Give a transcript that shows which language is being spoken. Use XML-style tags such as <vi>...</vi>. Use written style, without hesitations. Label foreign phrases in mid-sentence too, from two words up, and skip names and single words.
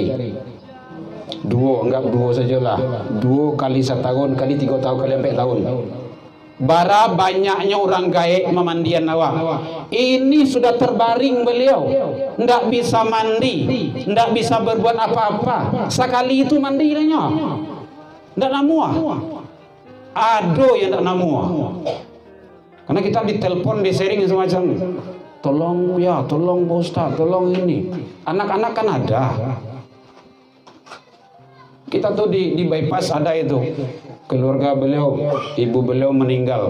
<id>2, anggap 2 sajalah, 2 kali setahun kali 3 tahun kali 4 tahun.</id> <min>Bara banyaknya orang gaek memandian awak.</min> <id>Ini sudah terbaring beliau, ndak bisa mandi, ndak bisa berbuat apa-apa. Sekali itu mandinya,</id> <min>ndak namua. Ado yang ndak namua.</min> <id>Karena kita ditelepon, di sharing semacam, tolong ya, tolong Pak Ustaz, tolong ini. Anak-anak kan ada. Kita tuh di bypass ada itu. Keluarga beliau, ibu beliau meninggal.</id>